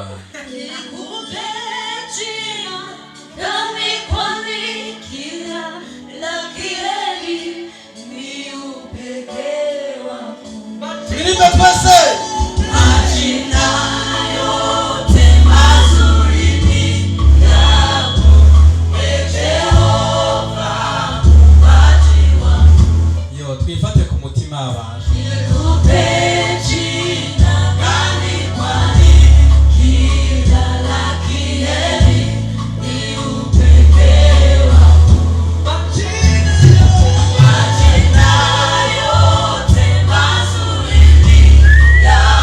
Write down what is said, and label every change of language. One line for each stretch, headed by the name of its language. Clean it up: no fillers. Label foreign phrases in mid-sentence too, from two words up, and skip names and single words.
Swahili: Nikupe jina gani, kwani kila la kheri ni upekee wako. Tuimbe twese. Majina yote mazuri ni yako, Jehova muumbaji wangu.
Rundi: Yo twifate ku mutima abantu.
Swahili: Nikupe jina gani, kwani kila la kheri ni upekee wako. Majina yote mazuri ni yako,